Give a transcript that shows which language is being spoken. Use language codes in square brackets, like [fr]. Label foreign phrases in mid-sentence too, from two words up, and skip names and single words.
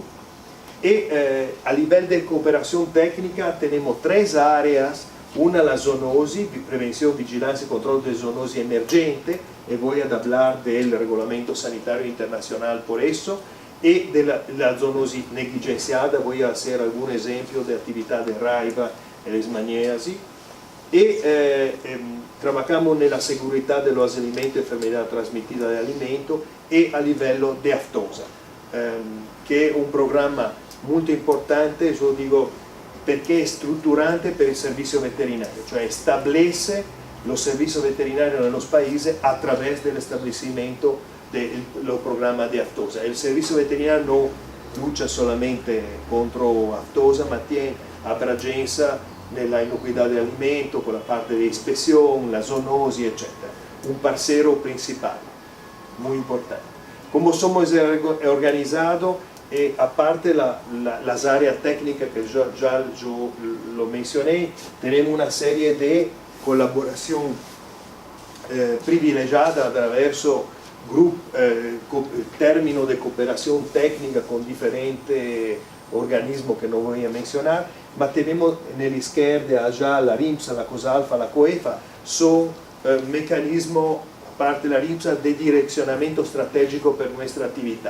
[es] Y a nivel de cooperación técnica tenemos tres áreas: una la zoonosi, prevención, vigilancia y control de zoonosi emergente, y voy a hablar del Reglamento Sanitario Internacional por eso, y de la zoonosi negligenciada, voy a hacer algún ejemplo de actividad de raiva y leishmaniasis. Y trabajamos en la seguridad de los alimentos y enfermedad transmitida de alimentos, y [it] a livello [es] de aftosa, que es un programa muy importante, yo digo, [it] perché è strutturante per il servizio veterinario, cioè [es] establece los servicios veterinarios en los países a través del establecimiento de los programas de aftosa. El servicio veterinario no lucha solamente [it] contro aftosa, ma tiene abragenza nella inocuità dell'alimento, con la parte di ispezione, la zoonosi, eccetera. [es] Un parcero principal, muy importante. Como somos organizados, aparte las áreas técnicas que ya yo lo mencioné, tenemos una serie de colaboración privilegiada attraverso términos de cooperación técnica con diferentes organismos que no voy a mencionar, ma tenemos en el izquierda allá la RIMSA, la COSALFA, la COEFA, son mecanismos, aparte de la RIMSA, de direccionamiento estratégico para nuestra actividad.